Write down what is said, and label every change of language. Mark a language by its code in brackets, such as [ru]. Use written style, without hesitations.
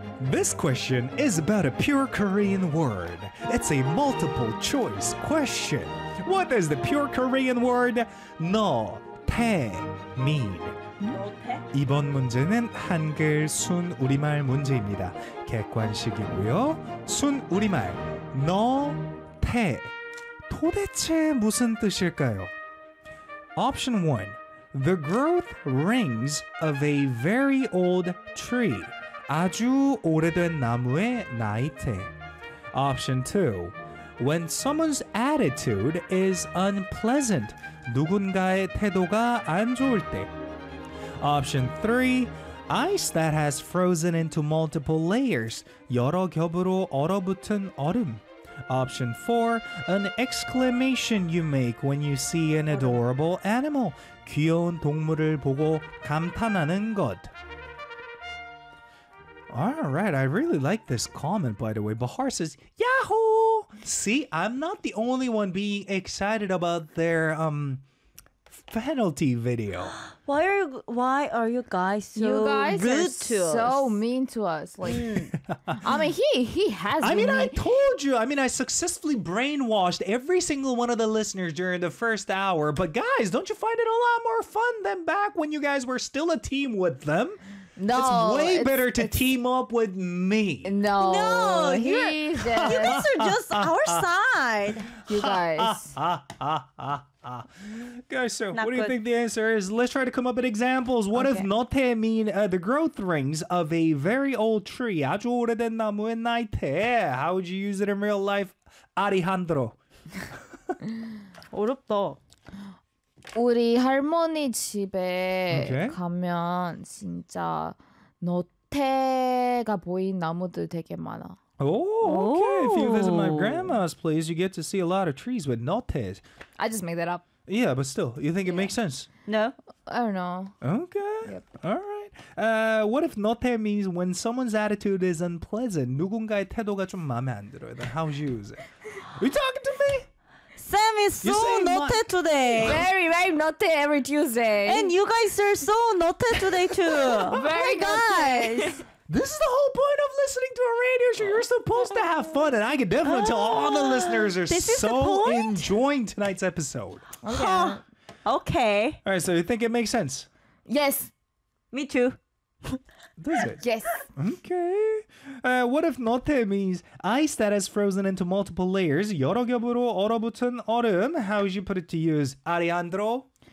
[en] This question is about a pure Korean word. It's a multiple choice question. What does the pure Korean word 너태 mean? [ko] 너태? 이번 문제는 한글 순 우리말 문제입니다. 객관식이고요. 순 우리말 너태 도대체 무슨 뜻일까요? [en] Option 1. The growth rings of a very old tree. [ko] 아주 오래된 나무의 나이테. [en] Option 2. When someone's attitude is unpleasant. [ko] 누군가의 태도가 안 좋을 때. [en] Option 3. Ice that has frozen into multiple layers. [ko] 여러 겹으로 얼어붙은 얼음. [en] Option 4. An exclamation you make when you see an adorable animal. [ko] 귀여운 동물을 보고 감탄하는 것. [en] All right, I really like this comment, by the way. Bahar says, Yahoo! See, I'm not the only one being excited about their penalty video. Why are you guys so you guys rude are to so us? Mean to us? Like, I mean, he has. I mean, I told you. I mean, I successfully brainwashed every single one of the listeners during the first hour. But guys, don't you find it a lot more fun than back when you guys were still a team with them? No, it's better to team up with me. No, no, you guys are just our side. You guys. Guys, so what do you think the answer is? Let's try to come up with examples. What does 너태 mean? The growth rings of a very old tree. [ko] 아주 오래된 나무의 나이테. [en] How would you use it in real life, Alejandro? [ko] 어렵다. 우리 할머니 집에 가면 진짜 너태가 보인 나무들 되게 많아. [en] Oh, okay. Ooh. If you visit my grandma's place, you get to see a lot of trees with 너태s. I just made that up. Yeah, but still, you think it makes sense? No, I don't know. Okay. Yep. All right. What if 너태 means when someone's attitude is unpleasant? [ko] 누군가의 태도가 좀 마음에 안 들어요. [en] Then how would you use it? Are you talking to me? Sam is so naughty today. Very, very naughty every Tuesday. And you guys are so naughty today too. Very guys. This is the whole point of listening to a radio show. You're supposed to have fun, and I can definitely tell all the listeners are so enjoying tonight's episode. Okay. Okay. All right, so you think it makes sense? Yes. Me too. Does it? Yes. Okay. What if 너태 means ice that has frozen into multiple layers? [ko] 여러 겹으로 얼어붙은 얼음. [en] How would you put it to use, Alejandro?